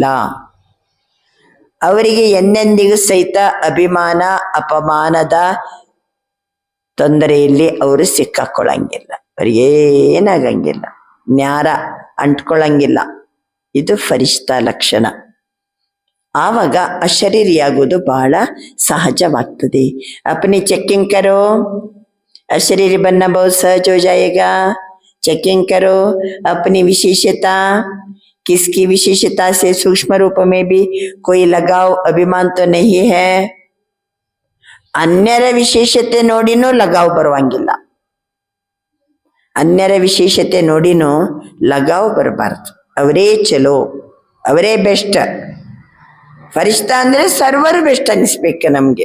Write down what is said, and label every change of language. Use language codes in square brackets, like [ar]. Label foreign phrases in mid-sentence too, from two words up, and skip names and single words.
[kn] ಅವರಿಗೆ ಎಂದೆಂದಿಗೂ ಸಹಿತ ಅಭಿಮಾನ ಅಪಮಾನದ ತೊಂದರೆಯಲ್ಲಿ ಅವರು ಸಿಕ್ಕಾಕೊಳ್ಳಂಗಿಲ್ಲ, ಅವ್ರಿಗೇನಾಗಂಗಿಲ್ಲ, ನ್ಯಾರ ಅಂಟ್ಕೊಳ್ಳಂಗಿಲ್ಲ. ಇದು ಫರಿಶ್ತಾ ಲಕ್ಷಣ. ಆವಾಗ ಅಶರೀರಿಯಾಗೋದು ಬಹಳ ಸಹಜವಾಗ್ತದೆ. [hi] अपनी चेकिंग करो, अशरीरी बनना बहुत सहज हो जायेगा. चेकिंग करो अपनी विशेषता, किसकी विशेषता से सूक्ष्म रूप में भी कोई लगाव अभिमान तो नहीं है. [kn] ಅನ್ಯರ ವಿಶೇಷತೆ ನೋಡಿನೂ ಲಗಾವ್ ಬರುವಂಗಿಲ್ಲ, ಅನ್ಯರ ವಿಶೇಷತೆ ನೋಡಿನೂ ಲಗಾವ್ ಬರಬಾರ್ದು. ಅವರೇ ಚಲೋ, ಅವರೇ ಬೆಸ್ಟ್. ಫರಿಶ್ತಾ ಅಂದ್ರೆ ಸರ್ವರು ಬೆಸ್ಟ್ ಅನಿಸ್ಬೇಕು ನಮ್ಗೆ.